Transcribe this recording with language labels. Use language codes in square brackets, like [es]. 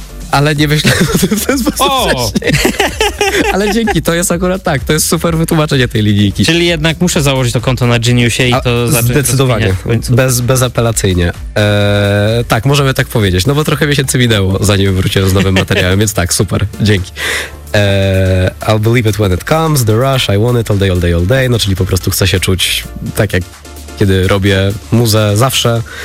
[pl] Ale nie myślałem o tym w ten sposób. Ale dzięki, to jest akurat tak. To jest super wytłumaczenie tej linijki. Czyli jednak muszę założyć to konto na Geniusie i to zacząć. Zdecydowanie. Bezapelacyjnie. Tak, możemy tak powiedzieć. No bo trochę miesięcy minęło, zanim wróciłem z nowym materiałem, więc tak, super. Dzięki. [en] I'll believe it when it comes, the rush, I want it all day, all day, all day. [pl] No czyli po prostu chcę się czuć tak, jak kiedy robię muzę zawsze.